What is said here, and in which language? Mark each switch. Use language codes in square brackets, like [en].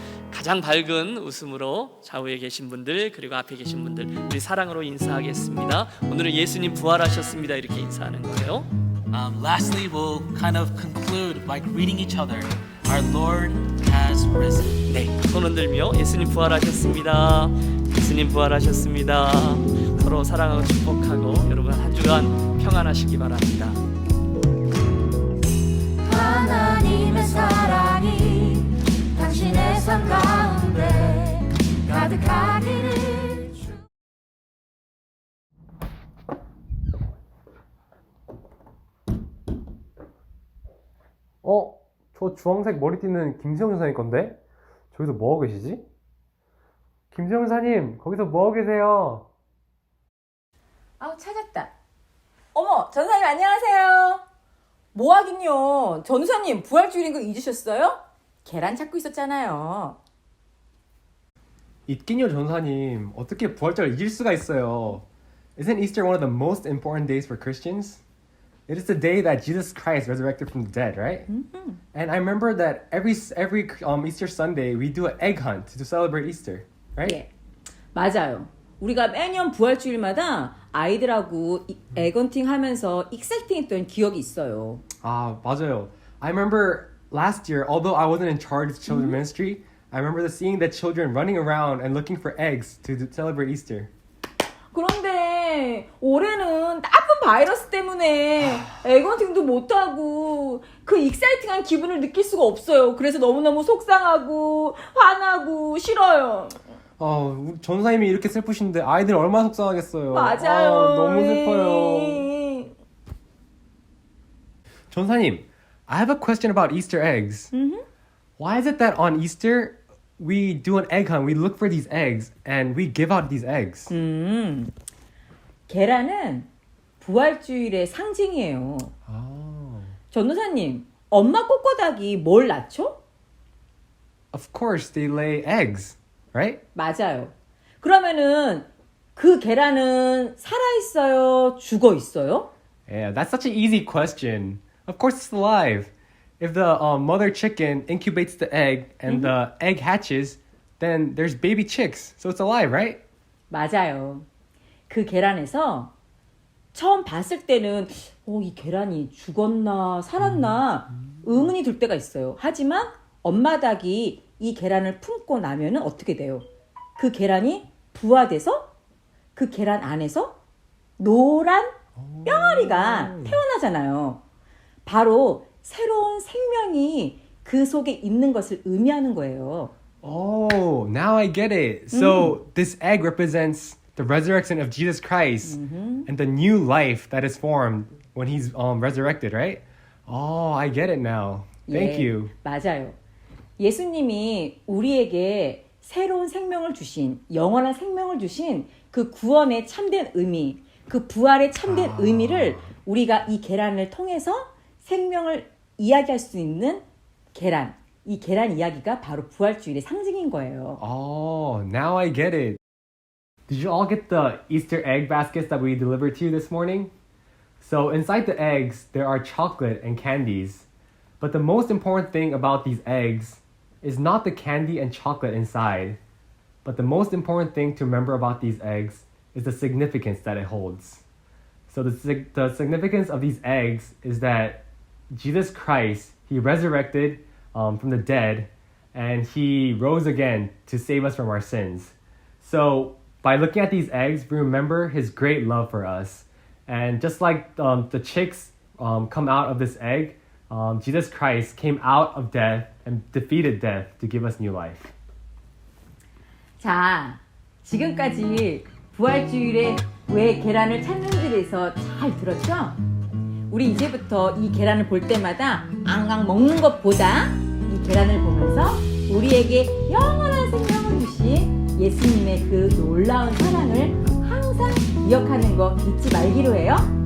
[ko] 가장 밝은 웃음으로 좌우에 계신 분들 그리고 앞에 계신 분들 우리 사랑으로 인사하겠습니다. 오늘은 예수님 부활하셨습니다. 이렇게 인사하는 거예요. [en] Lastly, we'll kind of conclude by greeting each other. Our Lord has risen. [ko] 네, 손 흔들며 예수님 부활하셨습니다. 예수님 부활하셨습니다. 서로 사랑하고 축복하고 여러분 한 주간 평안하시기 바랍니다. 하나님의 사랑이 당신의 삶 가운데 가득하기를 저 주황색 머리띠는 김수영 전사님 건데? 저기서 뭐하고 계시지? 김수영 전사님, 거기서 뭐하고 계세요? 찾았다. 어머, 전사님 안녕하세요. 뭐 하긴요. 전사님 부활주일인 거 잊으셨어요? 계란 찾고 있었잖아요. 있긴요, 전사님. 어떻게 부활절을 잊을 수가 있어요? [en] Isn't Easter one of the most important days for Christians? It is the day that Jesus Christ resurrected from the dead, right? Mm-hmm. And I remember that every Easter Sunday we do an egg hunt to celebrate Easter, right? [ko] 예, 맞아요. 우리가 매년 부활주일마다 아이들하고 에건팅 하면서 익사이팅했던 기억이 있어요. 맞아요. [en] I remember last year, although I wasn't in charge of children's ministry, I remember seeing the children running around and looking for eggs to celebrate Easter. [ko] 그런데 올해는 나쁜 바이러스 때문에 에건팅도 못하고 그 익사이팅한 기분을 느낄 수가 없어요. 그래서 너무너무 속상하고 화나고 싫어요. 우리 전사님이 이렇게 슬프신데 아이들 얼마나 속상하겠어요. 맞아요. 너무 슬퍼요. [en] 전사님, I have a question about Easter eggs. Mm-hmm. Why is it that on Easter we do an egg hunt, we look for these eggs, and we give out these eggs? [ko] 계란은 부활주일의 상징이에요. 전도사님, 엄마 꼬꼬닥이 뭘 낳죠? [en] Of course, they lay eggs, right? [ko] 맞아요. 그러면은 그 계란은 살아있어요? 죽어있어요? [en] Yeah, that's such an easy question. Of course, it's alive. If the mother chicken incubates the egg and the egg hatches, then there's baby chicks. So it's alive, right? [ko] 맞아요. 그 계란에서 처음 봤을 때는 이 계란이 죽었나 살았나 의문이 들 때가 있어요. 하지만 엄마 닭이 이 계란을 품고 나면은 어떻게 돼요? 그 계란이 부화돼서 그 계란 안에서 노란 뿅아리가 태어나잖아요. 바로 새로운 생명이 그 속에 있는 것을 의미하는 거예요. [en] Oh, now I get it. So this egg represents the resurrection of Jesus Christ and the new life that is formed when he's resurrected, right? Oh, I get it now. Thank [ko] 예, [en] you. [ko] 맞아요. 예수님이 우리에게 새로운 생명을 주신, 영원한 생명을 주신 그 구원의 참된 의미, 그 부활의 참된 의미를 우리가 이 계란을 통해서 생명을 이야기할 수 있는 계란, 이 계란 이야기가 바로 부활주일의 상징인 거예요. [en] Oh, now I get it. Did you all get the Easter egg baskets that we delivered to you this morning? So inside the eggs, there are chocolate and candies. But the most important thing about these eggs is not the candy and chocolate inside. But the most important thing to remember about these eggs is the significance that it holds. So the significance of these eggs is that Jesus Christ, he resurrected from the dead, and he rose again to save us from our sins. So by looking at these eggs, we remember his great love for us. And just like the chicks come out of this egg, Jesus Christ came out of death and defeated death to give us new life. [ko] 자, 지금까지 부활주일에 왜 계란을 찾는지에 대해서 잘 들었죠? 우리 이제부터 이 계란을 볼 때마다 앙앙 먹는 것보다 이 계란을 보면서 우리에게 영원한 생명을 주신 예수님의 그 놀라운 사랑을 항상 기억하는 거 잊지 말기로 해요.